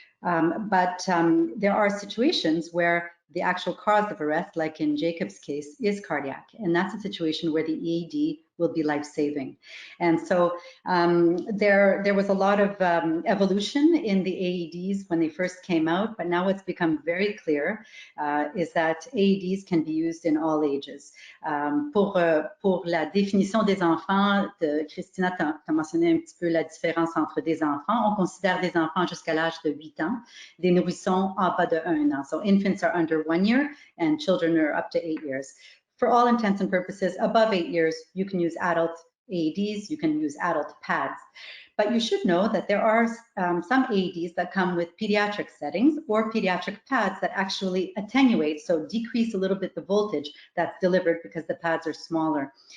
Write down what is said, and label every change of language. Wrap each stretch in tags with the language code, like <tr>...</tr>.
<en>But there are situations where the actual cause of arrest, like in Jacob's case, is cardiac. And that's a situation where the AED will be life-saving. And so there was a lot of evolution in the AEDs when they first came out, but now what's become very clear is that AEDs can be used in all ages.</en> <fr>Pour la définition des enfants, Christina, tu as mentionné un petit peu la différence entre des enfants. On considère des enfants jusqu'à l'âge de 8 ans, des nourrissons en bas de 1 an.</fr> <en>So infants are under 1 year and children are up to 8 years. For all intents and purposes, above 8 years, you can use adult AEDs, you can use adult pads. But you should know that there are some AEDs that come with pediatric settings or pediatric pads that actually attenuate, so decrease a little bit the voltage that's delivered because the pads are smaller.</en>